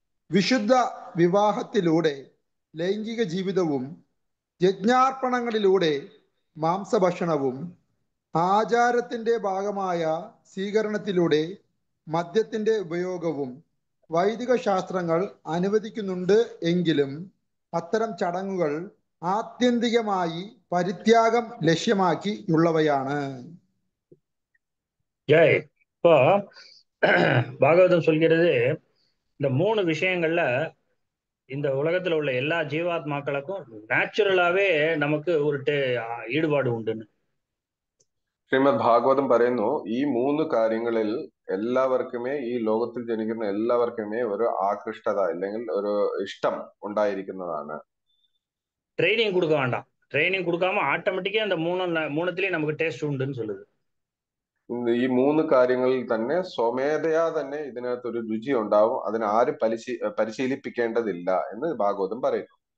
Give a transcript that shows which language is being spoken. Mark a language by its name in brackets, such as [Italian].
[Malayalam] വിശുദ്ധ വിവാഹത്തിലൂടെ ലൈംഗിക ജീവിതവും യജ്ഞാർപ്പണങ്ങളിലൂടെ മാംസഭക്ഷണവും ആചാരത്തിന്റെ ഭാഗമായ സ്വീകരണത്തിലൂടെ മദ്യത്തിന്റെ ഉപയോഗവും വൈദിക ശാസ്ത്രങ്ങൾ അനുവദിക്കുന്നുണ്ട് എങ്കിലും അത്തരം ചടങ്ങുകൾ ആത്യന്തികമായി പരിത്യാഗം ലക്ഷ്യമാക്കിയുള്ളവയാണ്. [Tamil] ஜெய். இப்போ பாகவதம் சொல்கிறது, இந்த 3 விஷயங்கள்ல இந்த உலகத்துல உள்ள எல்லா ஜீவாத்மாக்களுக்கும் நேச்சுரலாவே நமக்கு ஒரு ஈடுபாடு உண்டுன்னு. [Malayalam] ശ്രീമദ് ഭാഗവതം പറയുന്നു, ഈ 3 കാര്യങ്ങളിൽ എല്ലാവർക്കുമേ, ഈ ലോകത്തിൽ ജനിക്കുന്ന എല്ലാവർക്കുമേ ഒരു ആകൃഷ്ടത അല്ലെങ്കിൽ ഒരു ഇഷ്ടം ഉണ്ടായിരിക്കുന്നതാണ്. [Tamil] ட்ரைனிங் கொடுக்க வேண்டாம். ட்ரைனிங் கொடுக்காம ஆட்டோமேட்டிக்கா அந்த மூணுத்திலயும் நமக்கு டேஸ்ட் உண்டுன்னு சொல்லுது. [Malayalam] ഈ 3 കാര്യങ്ങളിൽ തന്നെ സ്വമേധയാ തന്നെ ഇതിനകത്ത് ഒരു രുചി ഉണ്ടാവും. അതിനെ ആരും പരിശീലിപ്പിക്കേണ്ടതില്ല എന്ന് ഭാഗവതം പറയുന്നു.